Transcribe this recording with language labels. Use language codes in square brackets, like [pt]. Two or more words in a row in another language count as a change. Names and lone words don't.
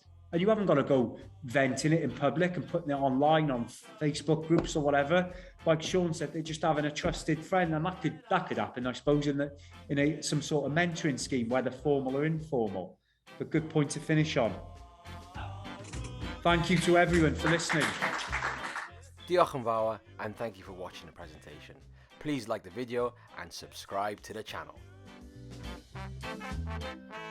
[en] And you haven't got to go venting it in public and putting it online on Facebook groups or whatever. Like Sean said, they're just having a trusted friend, and that could happen, I suppose, in some sort of mentoring scheme, whether formal or informal. But good point to finish on. Thank you to everyone for listening. [cy] Diolch yn fawr, [en] and thank you for watching the presentation. Please like the video and subscribe to the channel.